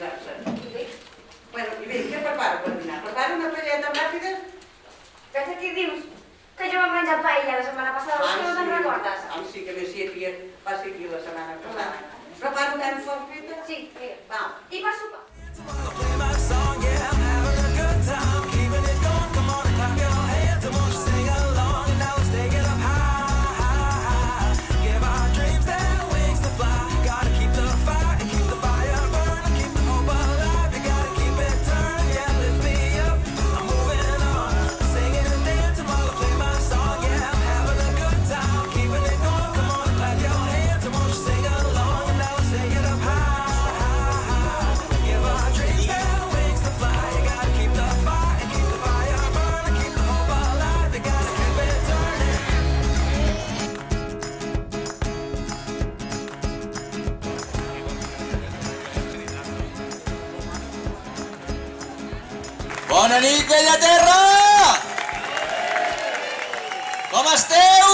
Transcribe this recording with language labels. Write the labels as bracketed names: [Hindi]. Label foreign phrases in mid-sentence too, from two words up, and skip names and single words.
[Catalan] Sí. Bueno, i bé, què preparo per dinar? Preparo una paelleta ràpida què dius? Que jo vam menjar paella la setmana passada, que no te'n recordes? Sí que més va ser aquí la setmana passada. Preparo carn forfeta? Sí, mira. Va. I per sopar? [English] Play my song, yeah, I'm having a good time, keeping it going. Come on and clap your hands, I want you to sing along, and now let's take it up high, high, high. Give our dreams their wings to fly. Gotta keep the fire and keep the fire burning, keep the hope alive. You gotta keep it turning, yeah, lift me up. I'm moving on, singing and dancing while I play my song, yeah, I'm having a good time, keeping it going. Come on and clap your hands, I want you to sing along, and now let's take it up high, high, high. Give our dreams their wings to fly. You gotta keep the fire and keep the fire burning, keep the hope alive. You gotta keep it turning. [Catalan] Bona nit, vella terra! Com esteu?